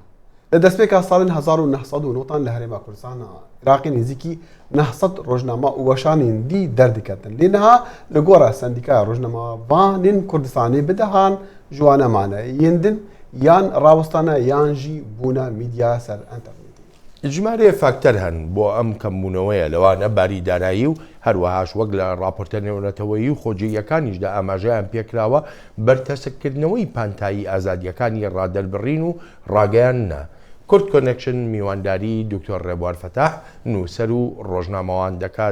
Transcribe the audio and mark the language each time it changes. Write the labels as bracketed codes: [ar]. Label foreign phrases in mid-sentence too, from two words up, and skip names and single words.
[ku] Li destpêka salên 1990 li herêma Kurdistana Iraqê nêzîkî 900 rojnama û weşanên dî derdiketin. Lê niha li gora sendîkaya rojnamavanên Kurdistanê bidehan ji wan emane yên din yan rawistana yan jî bûna mîdya ser internetî. [ckb] ژمارەیە فاکتەر هەن بۆ ئەم کەمبوونەوەیە لەوانە باریدارایی و هەروەهاش وەک لە راپۆرتە نێونەتەوەیی و خۆجیەکانیشدا ئاماژەیان پێکراوە بەرتەسەکردنەوەی پانتایی ئازادیەکانی ڕادەربڕین و ڕاگەیانە. کورد کۆنێکشن میوانداری دکتۆر ڕێبوار فەتاح نووسەر و ڕۆژنامەوان دەکات.